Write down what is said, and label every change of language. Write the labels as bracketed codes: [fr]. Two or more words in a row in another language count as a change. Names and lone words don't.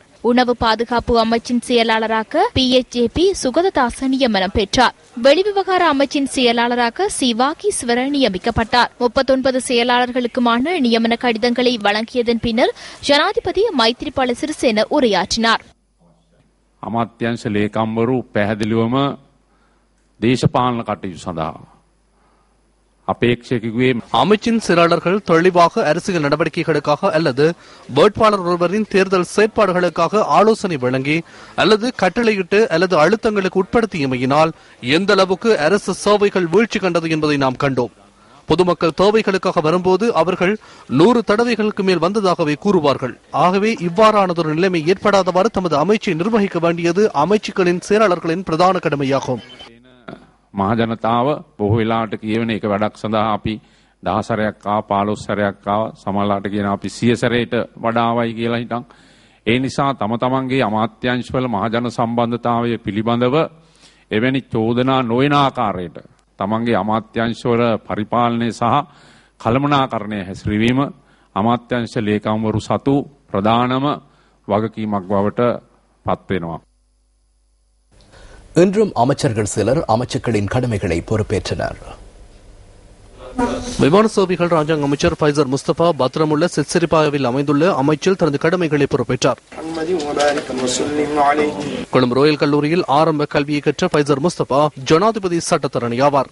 [ta] உணவு பாதுகாப்பு அமைச்சின் செயலாளராக பிஎச்ஏபி சுகததாச நியமனம் பெற்றார். வெளிவிவகார அமைச்சின் செயலாளராக சிவாகீஸ்வர நியமிக்கப்பட்டார். 39 செயலாளர்களுக்குமான நியமன கடிதங்களை வழங்கியதன் பின்னர் ஜனாதிபதி மைத்ரிபால சிறிசேன உரையாற்றினார். [si] අමාත්‍යංශ ලේකම්වරු පැහැදිලිවම දේශපාලන කටයුතු සඳහා අපේක්ෂකයෙකුගේ [ta] அமைச்சின் செயலாளர்கள் தெளிவாக அரசியல் நடவடிக்கைகளுக்காக அல்லது வேட்பாளர் ஒருவரின் தேர்தல் செயற்பாடுகளுக்காக ஆலோசனை வழங்கி அல்லது கட்டளையிட்டு அல்லது அழுத்தங்களுக்கு உட்படுத்தியமையினால் எந்த அளவுக்கு அரசு சேவைகள் வீழ்ச்சி கண்டது என்பதை நாம் கண்டோம். பொதுமக்கள் தேவைகளுக்காக வரும்போது அவர்கள் 100 தடவைகளுக்கு மேல் வந்ததாகவே கூறுவார்கள். ஆகவே இவ்வாறானதொரு நிலைமை ஏற்படாதவாறு தமது அமைச்சை நிர்வகிக்க வேண்டியது அமைச்சுக்களின் செயலாளர்களின் பிரதான கடமையாகும். [si] මහජනතාව බොහෝ වෙලාවට කියවන එක වැඩක් සඳහා අපි 10 සැරයක් ආව 15 සැරයක් ආව සමහරලාට කියන අපි 100 සැරේට වඩාවයි කියලා හිතන් ඒ නිසා තම තමන්ගේ අමාත්‍යාංශවල මහජන සම්බන්ධතාවය පිළිබඳව එවැනි චෝදනා නොවන ආකාරයට තමන්ගේ අමාත්‍යාංශවල පරිපාලනය සහ කළමනාකරණය හැසිරවීම අමාත්‍යාංශ ලේකම්වරු සතු ප්‍රධානම වගකීමක් බවට පත් වෙනවා. [ta] இன்றும் அமைச்சர்கள் சிலர் அமைச்சுக்களின் கடமைகளை பொறுப்பேற்றனர். விமான சேவைகள் ராஜாங்க அமைச்சர் ஃபைசர் முஸ்தபா பத்திரமுள்ள சிற்சிரிப்பாவில் அமைந்துள்ள அமைச்சில் தனது கடமைகளை பொறுப்பேற்றார். கொழும்பு ரோயல் கல்லூரியில் ஆரம்ப கல்வியை கற்ற ஃபைசர் முஸ்தபா ஜனாதிபதி சட்டத்தரணி ஆவார்.